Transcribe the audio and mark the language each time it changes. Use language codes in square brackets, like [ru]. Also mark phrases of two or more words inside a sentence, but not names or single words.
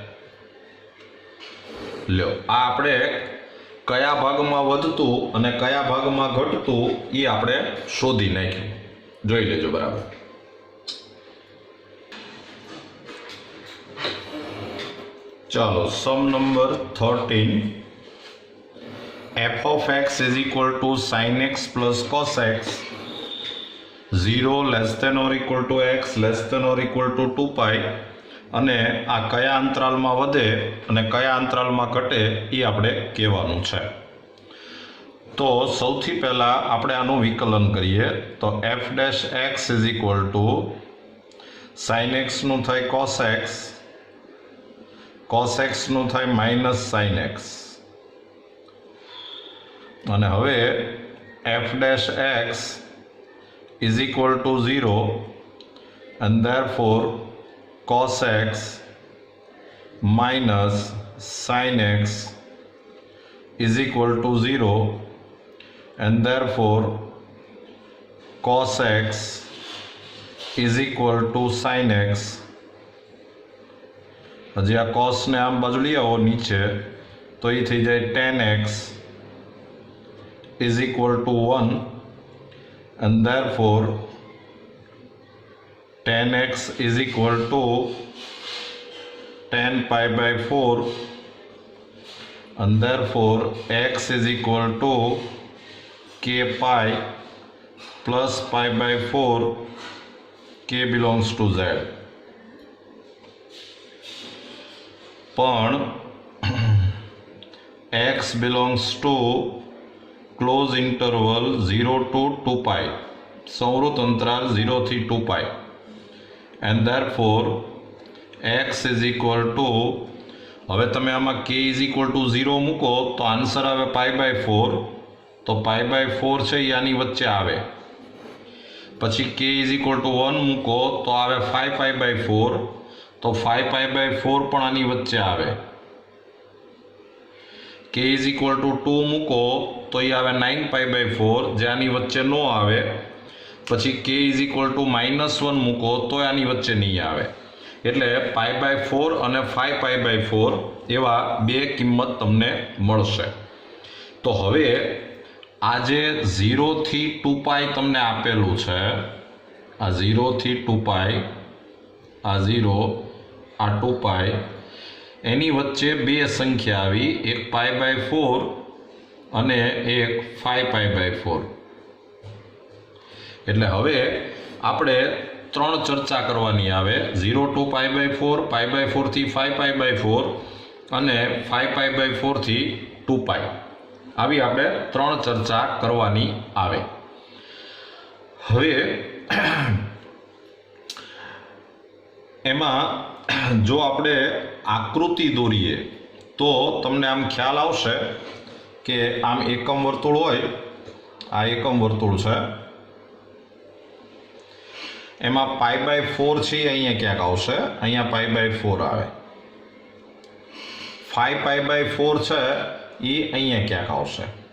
[gu] લ્યો આ આપણે કયા ભાગમાં વધતું અને કયા ભાગમાં ઘટતું એ આપણે શોધી નાખ્યું, જોઈ લેજો બરાબર। ચાલો સમ નંબર 13, [en] f of x is equal to sin x plus cos x 0 less than or equal to x less than or equal to 2 pi [gu] અને આ કયા અંતરાલમાં વધે અને કયા અંતરાલમાં ઘટે એ આપણે કહેવાનું છે। તો સૌથી પહેલા આપણે આનું વિકલન કરીએ તો [en] f dash x is equal to sin x [gu] નું થાય [en] cos x [gu] નું થાય [en] minus sin x [gu] અને હવે [en] f dash x is equal to 0 and therefore cos x minus sin x is equal to 0 and therefore cos x is equal to sin x। [gu] હજી આ cos ને આમ બાજુ લઈ આવો નીચે તો એ થઈ જાય [en] tan x is equal to 1 and therefore tan x is equal to tan pi by 4 and therefore x is equal to k pi plus pi by 4 k belongs to z। પણ x belongs to close interval 0 to 2 pi [gu] સંવૃત અંતરાલ 0 થી [en] 2 pi and therefore x is equal to, [gu] હવે તમે આમાં [en] k is equal to 0 [gu] મૂકો તો આન્સર આવે [en] pi by 4 [gu] તો [en] pi by 4 [gu] છે એ આની વચ્ચે આવે, પછી [en] k is equal to 1 [gu] મૂકો તો આવે [en] 5 pi by 4 [gu] તો [en] 5 pi by 4 [gu] પણ આની વચ્ચે આવે, [en] k is equal to 2 [gu] મૂકો તો એ આવે [en] 9 pi by 4 [gu] જે આની વચ્ચે ન આવે, પછી [en] k is equal to -1 [gu] મૂકો તો આની વચ્ચે નહીં આવે, એટલે [en] pi by 4 [gu] અને [en] 5 pi by 4 [gu] એવા બે કિંમત તમને મળશે। તો હવે આ જે 0 થી 2 pi તમને આપેલું છે, આ 0 થી 2 pi, આ 0 આ 2 pi એની વચ્ચે બે સંખ્યા આવી, એક [en] pi by 4 [gu] અને એક [en] 5 pi by 4। [gu] એટલે હવે આપણે ત્રણ ચર્ચા કરવાની આવે, [en] 0 to pi by 4, pi by 4 [gu] થી [en] 5 pi by 4 [gu] અને [en] 5 pi by 4 [gu] થી 2 pi, આવી આપણે ત્રણ ચર્ચા કરવાની આવે। હવે એમાં જો આપણે આકૃતિ દોરીએ તો તમને આમ ખ્યાલ આવશે કે આમ એકમ વર્તુળ હોય, આ એકમ વર્તુળ છે, એમાં [en] pi by 4 [gu] છે અહીંયા ક્યાંક આવશે, અહીંયા [en] pi by 4 [gu] આવે, [en] 5 pi by 4 [gu] છે એ અહીંયા ક્યાંક આવશે।